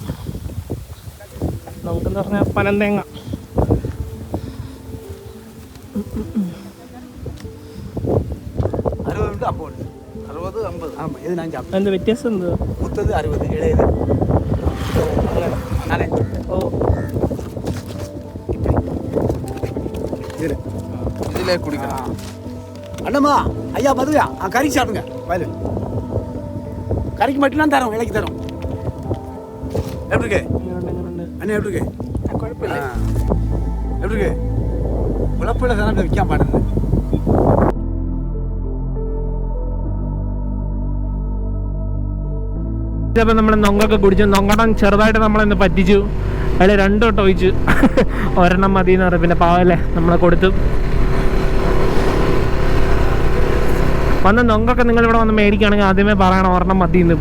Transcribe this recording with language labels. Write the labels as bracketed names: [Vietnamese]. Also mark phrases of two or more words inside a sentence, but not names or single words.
[Malayalam] നമുക്കെന്ന് പറഞ്ഞാൽ പനന്തേങ്ങ. എന്താ വ്യത്യാസം? എന്താ 60 ഇളയത്? ഓ, ഇതിലേ കുടിക്കണം. അണ്ണമ്മാ, [Tamil] ஐயா மதுரையா, கறி சாப்பிடுங்க. வயலு கறிக்கு மட்டும் தரோம், இலைக்கு தரோம். எப்படி இருக்கு அண்ணா? எப்படி இருக்கு? குழப்பம் இல்லை. எப்படி இருக்கு? குழப்பம் இல்லை, விற்காம பாடுறது. [Malayalam] അപ്പോൾ നമ്മൾ നൊങ്ങൊക്കെ കുടിച്ചു. നൊങ്ങടം ചെറുതായിട്ട് നമ്മളെന്ന് പറ്റിച്ചു. അതിൽ 2 വട്ടം ഒഴിച്ചു. ഒരെണ്ണം മതി എന്ന് പറയും. പിന്നെ പാവല്ലേ, നമ്മളെ കൊടുത്തു. വന്ന് നൊങ്കൊക്കെ നിങ്ങളിവിടെ വന്ന് മേടിക്കുകയാണെങ്കിൽ ആദ്യമേ പറയണം ഒരെണ്ണം മതി എന്ന്.